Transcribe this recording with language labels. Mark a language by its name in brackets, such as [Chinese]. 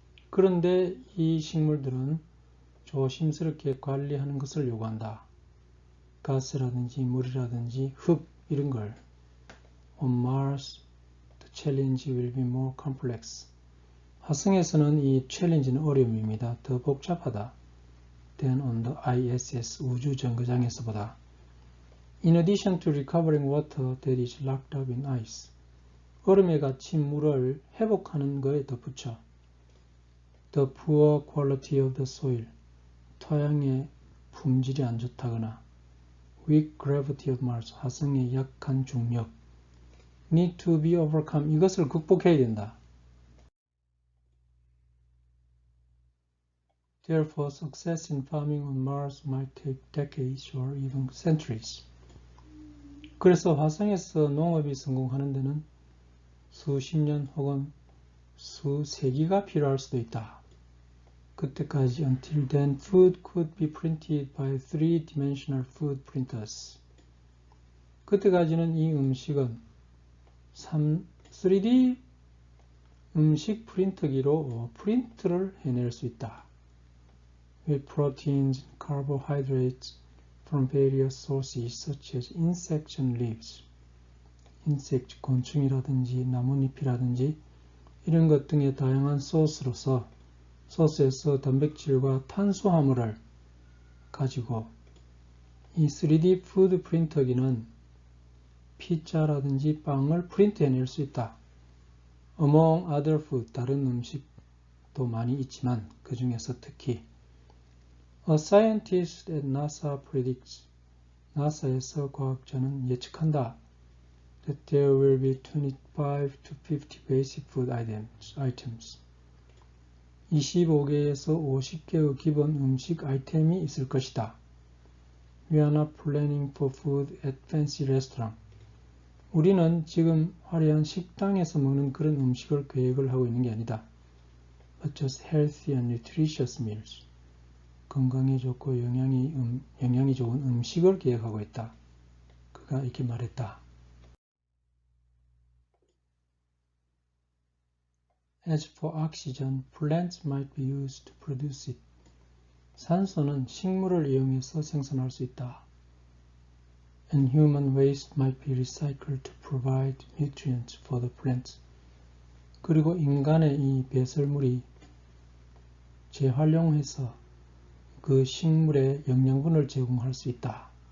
[Korean] 그런데 이 식물들은 조심스럽게 관리하는 것을 요구한다. 가스라든지 물이라든지 흙 이런 걸. [English] On Mars, the challenge will be more complex. [Korean] 화성에서는 이 챌린지는 어려움입니다. 더 복잡하다. [English] than on the ISS [Korean] 우주 정거장에서보다. [English] In addition to recovering water that is locked up in ice. [Korean] 얼음에 갇힌 물을 회복하는 거에 덧붙여. [English] The poor quality of the soil. [Korean] 토양의 품질이 안 좋다거나. [English] Weak gravity of Mars. [Korean] 화성의 약한 중력. [English] Need to be overcome. [Korean] 이것을 극복해야 된다. [English] Therefore, success in farming on Mars might take decades or even centuries. [Korean] 그래서 화성에서 농업이 성공하는 데는 수십 년 혹은 수세기가 필요할 수도 있다. 그때까지 [English] until then food could be printed by three-dimensional food printers. [Korean] 그때까지는 이 음식은 3D 음식 프린터기로 프린트를 해낼 수 있다. [English] With proteins and carbohydrates from various sources such as insects and leaves. [Korean] insect, 곤충이라든지 나뭇잎이라든지 이런 것 등의 다양한 소스로서 소스에서 단백질과 탄수화물을 가지고 이 3D 푸드 프린터기는 피자라든지 빵을 프린트해낼 수 있다. [English] Among other food, [Korean] 다른 음식도 많이 있지만 그 중에서 특히 [English] A scientist at NASA predicts, [Korean] 나사에서 과학자는 예측한다. [English] That there will be 25 to 50 basic food items. [Korean] 25개에서 50개의 기본 음식 아이템이 있을 것이다. [English] We are not planning for food at fancy restaurant. [Korean] 우리는 지금 화려한 식당에서 먹는 그런 음식을 계획을 하고 있는 게 아니다. [English] But just healthy and nutritious meals. [Korean] 건강에 좋고 영양이 좋은 음식을 계획하고 있다. 그가 이렇게 말했다. [English] As for oxygen, plants might be used to produce it. [Korean] 산소는 식물을 이용해서 생산할 수 있다. [English] And human waste might be recycled to provide nutrients for the plants. [Korean] 그리고 인간의 이 배설물이 재활용해서 그 식물에 영양분을 제공할 수 있다.